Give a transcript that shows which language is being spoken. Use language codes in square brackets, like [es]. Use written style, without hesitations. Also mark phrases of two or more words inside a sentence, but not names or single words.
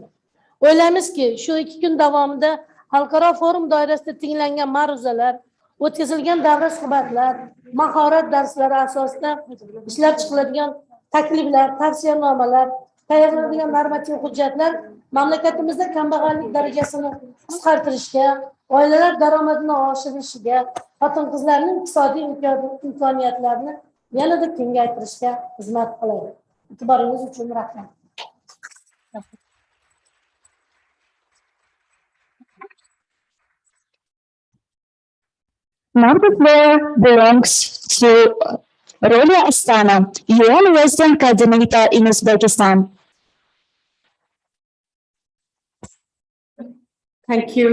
[uz] O'ylaymizki, shu 2 kun davomida xalqaro forum doirasida tinglangan ma'ruzalar, o'tkazilgan davra suhbatlar, mahorat darslari asosida ishlab chiqiladigan takliflar, tavsiyanomalar, tayyorlanadigan normativ hujjatlar mamlakatimizda kambag'allik darajasini qisqartirishga, oilalar daromadini oshirishiga, xotin-qizlarning iqtisodiy imkoniyatlarini yanada kengaytirishga xizmat qiladi. E'tiboringiz uchun rahmat. [en] Now the floor belongs to Rolia Astana, UN Resident Coordinator in Uzbekistan. Thank you.